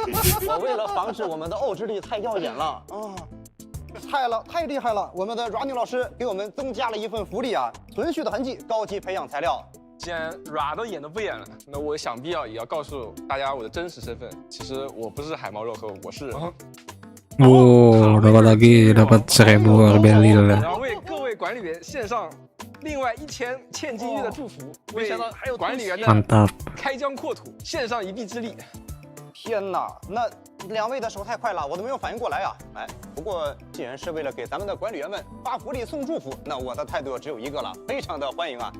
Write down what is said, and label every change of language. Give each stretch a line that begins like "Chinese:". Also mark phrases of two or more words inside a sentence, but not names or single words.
Chinese: 我为了防止我们的奥之力太耀眼了啊，太厉害了！我们的 Running 老师给我们增加了一份福利啊，存续的痕迹高级培养材料。既然 Ra 都演都不演了，那我想必也要告诉大家我的真实身份。其实我不是海猫肉和，我是。
Malay: Wow, dapat lagi, dapat 1000 Arbelil lah.
Chinese: 然后为各位管理员献上另外1000金玉的祝福，没想到还有管理员的 Mantap. 开疆扩土献上一臂之力。天哪，那2位的手太快了，我都没有反应过来啊！哎，不过既然是为了给咱们的管理员们发福利送祝福，那我的态度只有一个了，非常的欢迎啊！